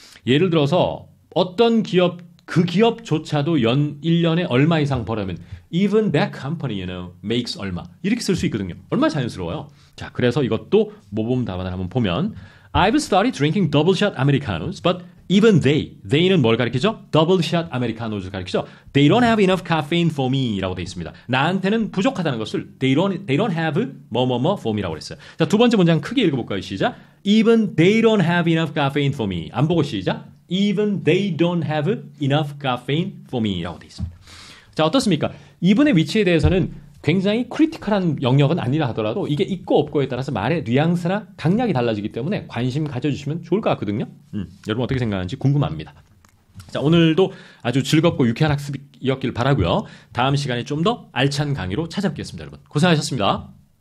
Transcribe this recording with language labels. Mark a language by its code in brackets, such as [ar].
[ko] 예를 들어서 어떤 기업 그 기업조차도 1년에 얼마 이상 벌으면 even that company, you know, makes 얼마 이렇게 쓸 수 있거든요. 얼마나 자연스러워요. 자, 그래서 이것도 모범 답안을 한번 보면 I've started drinking double shot Americanos, but even they 는 뭘 가리키죠? [en] double shot Americanos를 가리키죠. They don't have enough caffeine for me라고 되어 있습니다. [ko] 나한테는 부족하다는 것을 they don't have 뭐뭐뭐 for me 라고 했어요. 자, 두 번째 문장 크게 읽어볼까요? 시작. [en] Even they don't have enough caffeine for me. [ko] 안 보고 시작. [en] Even they don't have enough caffeine for me라고 되어 있습니다. [ko] 자, 어떻습니까? even의 위치에 대해서는 굉장히 크리티컬한 영역은 아니라 하더라도 이게 있고 없고에 따라서 말의 뉘앙스나 강약이 달라지기 때문에 관심 가져주시면 좋을 것 같거든요. 여러분 어떻게 생각하는지 궁금합니다. 자, 오늘도 아주 즐겁고 유쾌한 학습이었길 바라고요. 다음 시간에 좀 더 알찬 강의로 찾아뵙겠습니다. 여러분 고생하셨습니다.